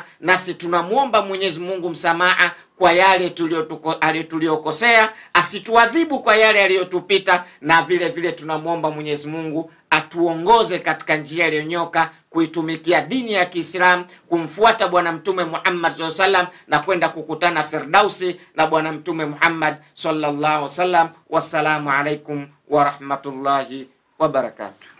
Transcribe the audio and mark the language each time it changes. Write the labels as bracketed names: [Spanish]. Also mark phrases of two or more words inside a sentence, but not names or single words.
[Swahili] Nasi tunamuomba Mwenyezi Mungu msamaha kwa yale tuliyokosea, asituadhibu kwa yale aliyotupita, na vile vile tunamuomba Mwenyezi Mungu atuongoze katika njia iliyonyoka, kuitumikia dini ya Kiislamu, kumfuata bwana mtume Muhammad [Arabic] صلى الله عليه وسلم, [Swahili] na kwenda kukutana Firdausi na bwana mtume Muhammad [Arabic] صلى الله عليه وسلم. والسلام عليكم ورحمة الله وبركاته.